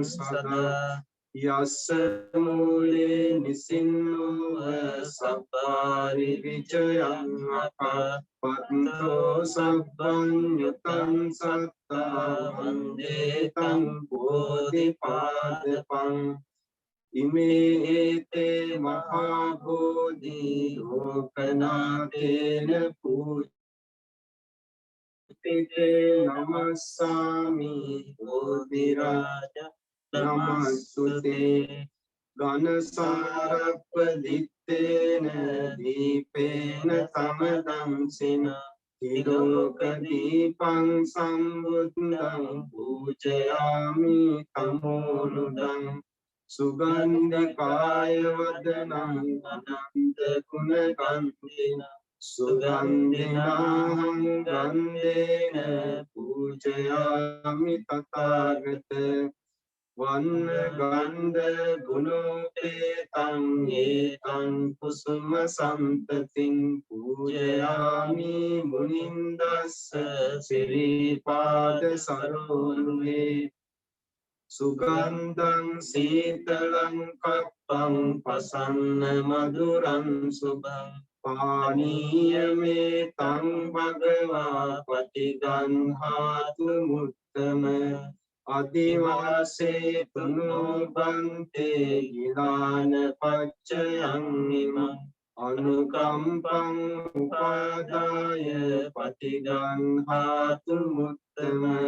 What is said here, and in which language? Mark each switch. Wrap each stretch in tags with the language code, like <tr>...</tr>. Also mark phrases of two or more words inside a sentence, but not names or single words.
<pi>सदा यस्य मूले निसिन्नो सप्पारि विजयं अपपन्तो सब्बं युतं सत्ता वन्दे तं बोधिपादपम् इमे एते महाबोधि लोकनाथेन पूजिते नमस्सामि बोधिराज नमस्तुते ඝනසාරප්පදිත්තේන දීපේන සමදංසින තිලෝක දීපං සම්බුද්ධං පූජයාමි තමෝනුදං සුගන්ධිකාය වදනං අනන්ත ගුණ ගන්ධින සුගන්ධිනාහං ගන්ධේන පූජයාමි තථාගත වන්න ගන්ධ ගුණෝපේතං ඒතං කුසුම සම්පතින් පූජයාමි මුනින්දස්ස සිරිපාද සරෝරුවේ සුගන්ධං සීතලං කප්පං පසන්න මధుරං සුභං පානීයමේ තං භගවා පටිගන්හාතු මුත්තම අදිවාසේ තුනෝ බන්තේ ගිලාන පච්චයං ඉමං අනුකම්පං උපාදාය පටිගන්හාතු මුත්තම</pi>